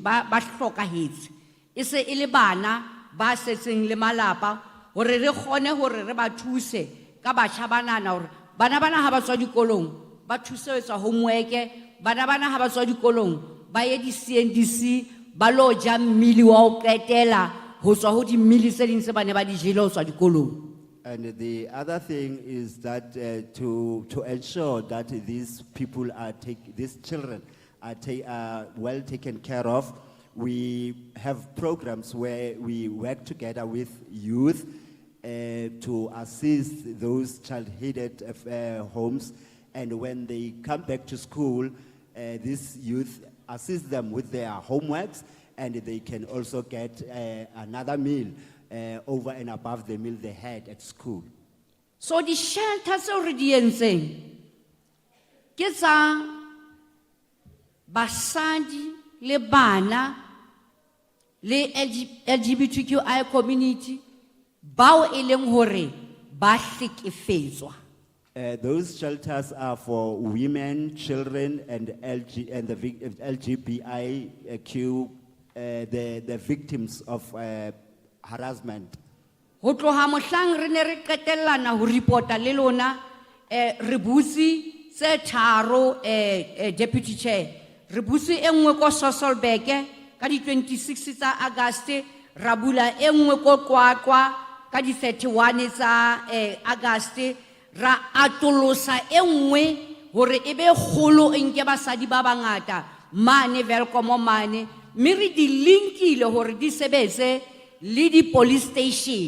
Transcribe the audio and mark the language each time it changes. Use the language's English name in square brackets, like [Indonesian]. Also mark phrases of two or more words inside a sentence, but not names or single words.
[Southern Sotho] ba hlokahetse, e se e le bana ba setseng le malapa, hore re kgone hore re ba thuse ka batjha banana hore bana ha ba tswa dikolong ba thusetswa homework, bana ha ba tswa dikolong ba ye di CNDC ba lo ja mmili wa ho qetela ho tswa ho di mmili tse ding tse bane ba di jele ho tswa dikolong. [English] And the other thing is that to ensure that these children are well taken care of, we have programs where we work together with youth to assist those child-headed homes. And when they come back to school, these youth assist them with their homeworks, and they can also get another meal over and above the meal they had at school. So the shelters already [Southern Sotho] entseng ke tsa basadi, le bana, le [English] LGBTQI community, [Southern Sotho] bao e leng hore ba hlekefetswa. [English] Those shelters are for women, children, and the LGBTIQ, the victims of harassment. [Southern Sotho] Ho tloha mohlang re ne re qetellana ho reporta le lona, re butse tse tharo, [English] Deputy Chair. [Southern Sotho] Re butse e nngwe ko Sasolburg ka di 26 tsa Auguste, ra bula e nngwe ko Qwaqwa ka di 31 tsa Auguste, ra atolosa e nngwe hore ebe kgolo e nke basadi ba bangata mane Welkom mane, mme re di linkile hore di sebetse le di police station.